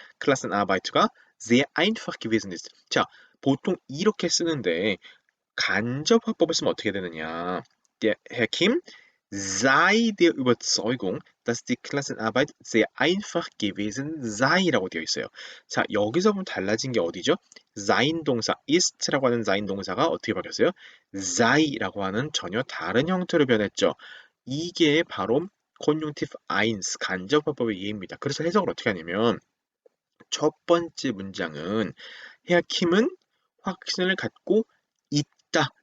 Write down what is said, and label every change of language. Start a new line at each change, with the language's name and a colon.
German: Klassenarbeit가 sehr einfach gewesen ist.
Korean: 자, 보통 이렇게 쓰는데 간접 화법을 쓰면 어떻게 되느냐?
German: Der Herr Kim sei der Überzeugung, dass die Klassenarbeit sehr einfach gewesen sei라고
Korean: 되어 있어요. 자, 여기서 보면 달라진 게 어디죠? sein 동사, ist라고 하는 sein 동사가 어떻게 바뀌었어요? sei라고 하는 전혀 다른 형태로 변했죠. 이게 바로 conjunctive eins, 간접 화법의 예입니다. 그래서 해석을 어떻게 하냐면 첫 번째 문장은 헤아킴은 확신을 갖고 있다.